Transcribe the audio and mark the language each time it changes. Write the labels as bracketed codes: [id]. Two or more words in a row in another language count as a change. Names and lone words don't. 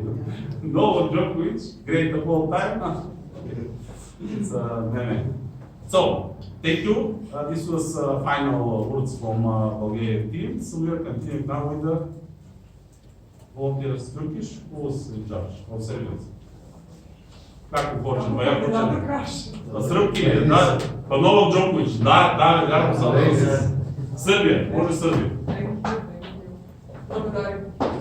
[en] Novak Djokovic, great of all time. It's meme. So, thank you. This was final words from Bulgarian team. So we are continuing now with the volunteers Turkish. Who was in charge of Serbians? [sr] Kako počnem? Pa ja počnem. Srpki, da, pa Novak Djokovic, da, Srbija, može Srbija. [bg] Благодарим.